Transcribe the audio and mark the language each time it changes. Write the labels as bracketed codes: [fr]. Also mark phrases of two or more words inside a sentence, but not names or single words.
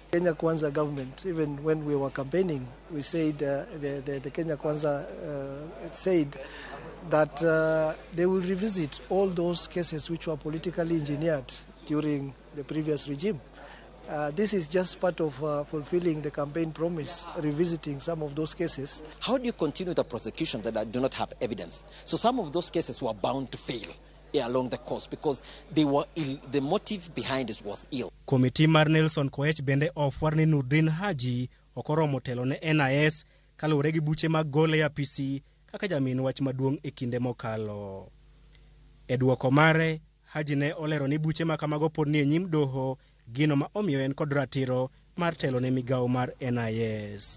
[en] Kenya Kwanza government, even when we were campaigning, we said the Kenya Kwanza said that they will revisit all those cases which were politically engineered during the previous regime. This is just part of fulfilling the campaign promise, revisiting some of those cases. How do you continue the prosecution that do not have evidence? So some of those cases were bound to fail along the course because they were the motive behind it was ill. [luo] Komiti mar Nelson Koech bende ofwar ni Nurdin Haji okoromo telo ne NIS kalure gi buche mag gole ya PC kaka jamin wach maduong' e kinde mokalo. E duoko mare, Haji ne olero ni buche makamago pod ni e nyim doho, gino ma omiyo en kod ratiro mar telo ne migao mar NIS.